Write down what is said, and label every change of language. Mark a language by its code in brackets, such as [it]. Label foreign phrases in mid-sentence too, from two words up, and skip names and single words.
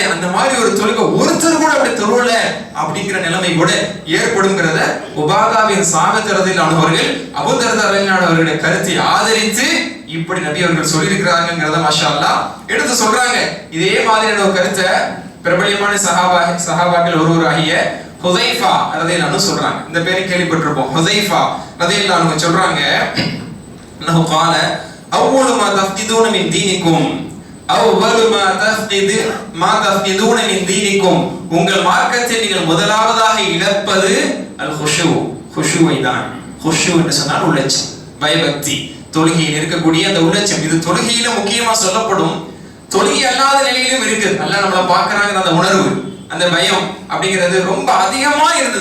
[ta] அந்த மாதிரி ஒரு தொழுகை ஒருத்தர் கூட அப்படி தொழுவல அப்படிங்கிற நிலைமை கூட ஏற்படுங்கிறத உபாதா பின் சாமித் [ar] رضي الله عنه [ta] அவர்கள் அபூ தர்தா [ar] رضي الله عنه [ta] அவர்களுடைய கருத்தை ஆதரித்து இப்படி நபி அவர்கள் சொல்லியிருக்கிறாங்கிறத [ar] ما شاء الله [ta] எடுத்து சொல்றாங்க. இதே மாதிரியான ஒரு கருத்தை பிரபலியமான சஹாபாக்கள் ஒருவராகிய ஹுதைஃபா [ar] رضي الله عنه [ta] சொல்றாங்க. இந்த பேரை கேள்விப்பட்டிருப்போம். ஹுதைஃபா [ar] رضي الله عنه [ta] சொல்றாங்க, [ar] أنه قال أول ما تفقدون من دينكم أول ما تفقدون من دينكم, [ta] உங்கள் மார்க்கத்தில் நீங்கள் முதலாவதாக இழப்பது அல் குஷூ, குஷூவை தான். குஷூ என்று சொன்னால் உள்ளச்சம், பயபக்தி, தொழுகையில் இருக்கக்கூடிய அந்த உள்ளச்சம். இது தொழுகையில முக்கியமா சொல்லப்படும், தொழுகை அல்லாத நிலையிலும் இருக்குது. அல்லாஹ் நம்மளை பார்க்கறாங்க அந்த உணர்வு. அந்த பயம் அப்படிங்கிறது ரொம்ப அதிகமா இருந்தது.